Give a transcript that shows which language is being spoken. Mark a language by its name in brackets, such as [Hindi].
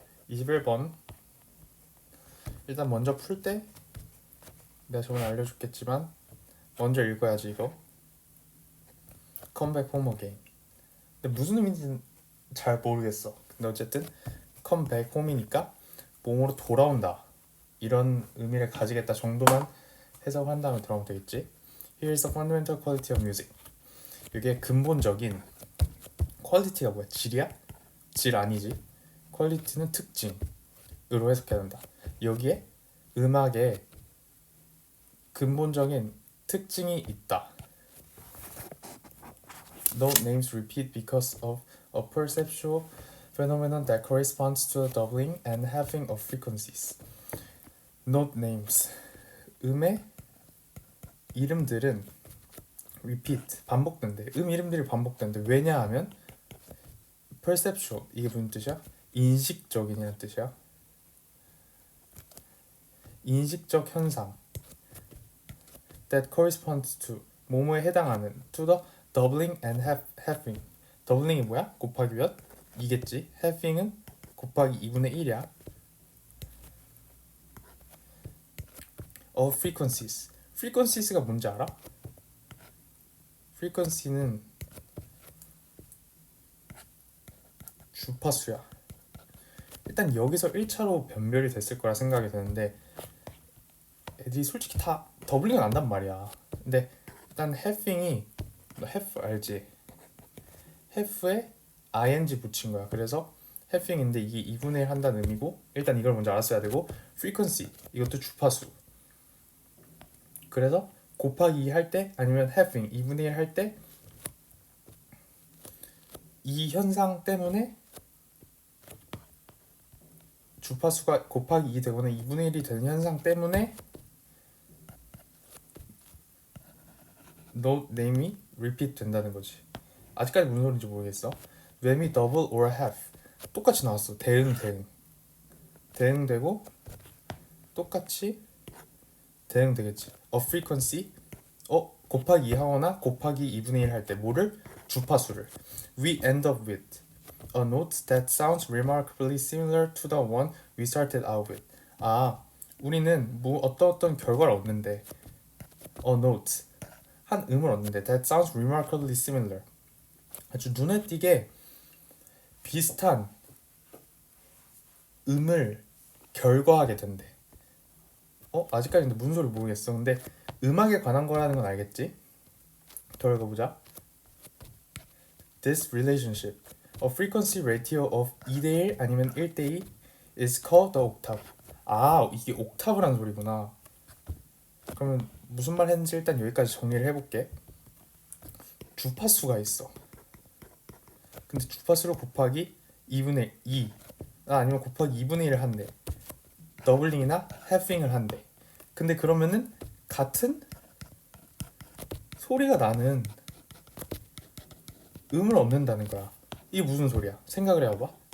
[Korean] 21번 일단 먼저 풀 때 내가 저번에 알려줬겠지만 먼저 읽어야지 이거. [English] Come back home again. [Korean] 근데 무슨 의미인지 잘 모르겠어. 근데 어쨌든 [English] come back home [Korean] 이니까 몸으로 돌아온다 이런 의미를 가지겠다 정도만 해석한 다음에 들어가면 되겠지. [English] Here's the fundamental quality of music. [Korean] 이게 근본적인 퀄리티가 뭐야? 질이야? 질 아니지. 퀄리티는 특징으로 해석해야 된다. 여기에 음악에 근본적인 특징이 있다. [English] Note names repeat because of a perceptual phenomenon that corresponds to a doubling and halving of frequencies. Note names. [Korean] 음의 이름들은 repeat, 반복된대. 이름들이 반복된대. 왜냐하면 perceptual, 이게 무슨 뜻이야? 인식적인이라는 뜻이야. 인식적 현상 [English] that corresponds to, [Korean] 뭐뭐에 해당하는 [English] to the doubling and halving. [Korean] 더블링이 뭐야? 곱하기 몇? 2겠지. halving은 곱하기 2분의 1이야. [English] of frequencies. [Korean] frequencies가 뭔지 알아? frequency는 주파수야. 일단 여기서 1차로 변별이 됐을 거라 생각이 드는데 애들이 솔직히 다 더블링은 안단 말이야. 근데 일단 halving이, 너 half 알지? half에 ing 붙인 거야. 그래서 halving인데 이게 2분의 1 한다는 의미고, 일단 이걸 먼저 알았어야 되고, frequency 이것도 주파수. 그래서 곱하기 2 할 때 아니면 halving 2분의 1 할 때 이 현상 때문에 주파수가 곱하기 2 되거나 2분의 1이 되는 현상 때문에 note name이 repeat 된다는 거지. 아직까지 무슨 소리인지 모르겠어. [English] Whammy, double or half [Korean] 똑같이 나왔어. 대응되고 똑같이 대응되겠지. A frequency 곱하기 2 하거나 곱하기 2분의 1 할 때 뭐를? 주파수를. [English] We end up with a note that sounds remarkably similar to the one we started out with. [Korean] 우리는 어떤 결과를 얻는데 [English] a note [Korean] 한 음을 얻는데 [English] that sounds remarkably similar [Korean] 아주 눈에 띄게 비슷한 음을 결과하게 된대. 아직까지 근데 무슨 소리 모르겠어. 근데 음악에 관한 거라는 건 알겠지? 더 읽어보자. [English] This relationship, a frequency ratio of 2대1 [Korean] 아니면 [English] 1대2 is called the octave. [Korean] 이게 옥타브라는 소리구나. 그러면 무슨 말 했는지 일단 여기까지 정리를 해볼게. 주파수가 있어. 근데 주파수를 곱하기 2분의 2 아니면 곱하기 2분의 1을 한대. 더블링이나 halving을 한대. 근데 그러면은 같은 소리가 나는 음을 얻는다는 거야. 이게 무슨 소리야? 생각을 해봐봐.